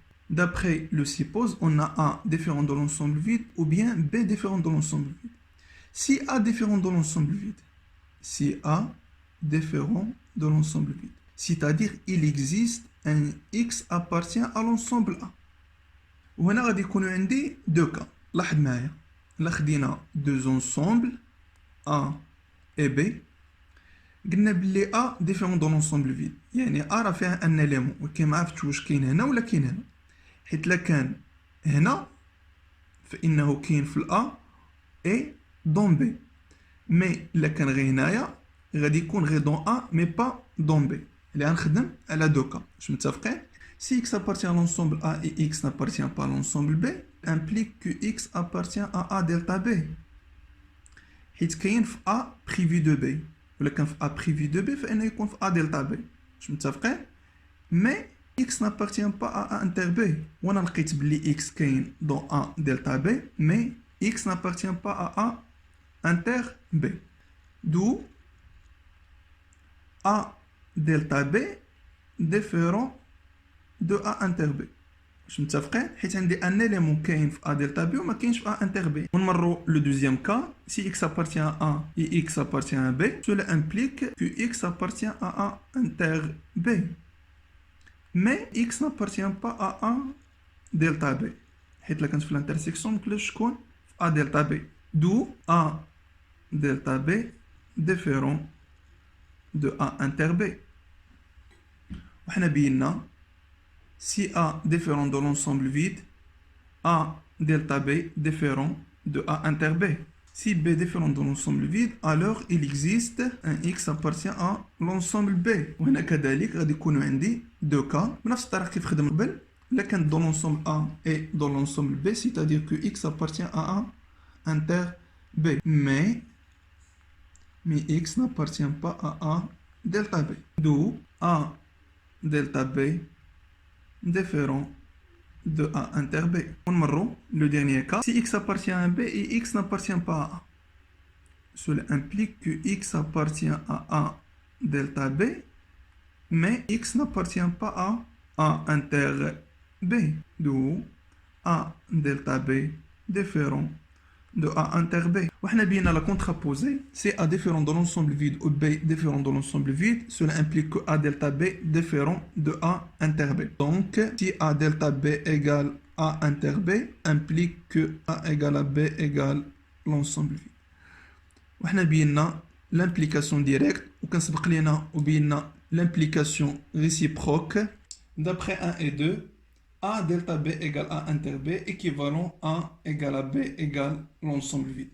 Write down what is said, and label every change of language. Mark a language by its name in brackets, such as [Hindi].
[French] D'après le suppose, on a A différent de l'ensemble vide ou bien B différent de l'ensemble vide. Si A différent de l'ensemble vide, si A différent de l'ensemble vide, c'est-à-dire il existe un X appartient à l'ensemble A. [Arabic] وهنا غادي يكونوا عندي [French] deux cas. [Arabic] لاحظ معايا لا خدينا [French] deux ensembles A et B [Arabic] قلنا بلي [French] A différent de l'ensemble vide [Arabic] يعني A راه فيها ان élément ولكن ما عرفتش واش كاين هنا ولا كاين هنا حيت لا كان هنا فإنه كاين في الأ [French] et dans B. [Arabic] مي إلا كان غير هنايا غادي يكون غير [French] dans A mais pas dans B. [Arabic] اللي غنخدم على دو كا. واش متفقين؟ [French] Si X appartient à l'ensemble A et X n'appartient pas à l'ensemble B implique que X appartient à A delta B. [Arabic] حيت كاين في A privé de B. ولا كان في A privé de B فإنه يكون في A delta B. واش متفقين؟ مي [French] X n'appartient pas à A inter B. [Arabic] وانا لقيت بلي [French] X [Arabic] كاين [French] dans A delta B mais X n'appartient pas à A inter B. D'où A delta B différent de A inter B. [Arabic] واش متفقين؟ حيت عندي ان élément كاين في A delta B وما كاينش في A inter B. ونمروا [French] le deuxième cas. Si X appartient à A et X appartient à B, cela implique que X appartient à A inter B. Mais X n'appartient pas à A delta B. [Arabic] حيت لا كانت في l'intersection نقدر شكون في A delta B. [French] D'où A delta B différent de A inter B. [Arabic] وحنا بينا [French] si A différent de l'ensemble vide, A delta B différent de A inter B. Si B différent de l'ensemble vide, alors il existe un X appartient à l'ensemble B. [Arabic] وهنا كذلك غادي يكونوا عندي [French] deux cas [Arabic] بنفس الطريقة كيف خدمنا قبل. إلا كان [French] dans l'ensemble A et dans l'ensemble B, c'est-à-dire que X appartient à A inter B. Mais X n'appartient pas à A delta B. D'où A delta B différent de A inter B. [Arabic] ونمروا [French] le dernier cas. Si X appartient à B et X n'appartient pas à A. Cela implique que X appartient à A delta B, mais X n'appartient pas à A inter B. D'où A delta B différent de A inter B. [Arabic] وحنا بينا [French] la contraposée, c'est A différent de l'ensemble vide ou B différent de l'ensemble vide. Cela implique que A delta B différent de A inter B. Donc, si A delta B égale A inter B, implique que A égale à B égale l'ensemble vide. [Arabic] وحنا بينا l'implication directe وكنسبق لينا وبينا l'implication réciproque. [French] D'après 1 et 2, A delta B égale A inter B équivalent A égale à B égale l'ensemble vide.